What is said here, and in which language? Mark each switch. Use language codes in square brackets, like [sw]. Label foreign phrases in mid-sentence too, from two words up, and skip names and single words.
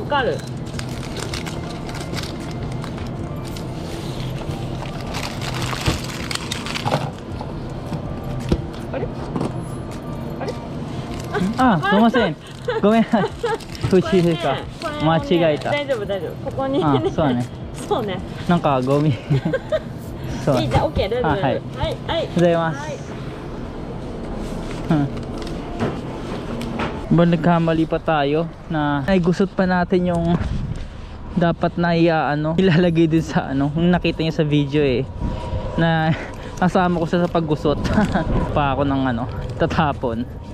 [ja] わかる。あれ？あれ？あ、すいません。ごめん。藤井か。これね間違えた。大丈夫大丈夫。ここにね。あ、そうだね。そうね。なんかゴミ。そう。いいじゃん、オッケー、大丈夫。あ、はい。はい、はい。ございます。はい。 [tl] Nagkamali pa tayo na ay gusot pa natin yung dapat na ilalagay din sa kung nakita niyo sa video na kasama ko sa paggusot pa ako ng tatapon.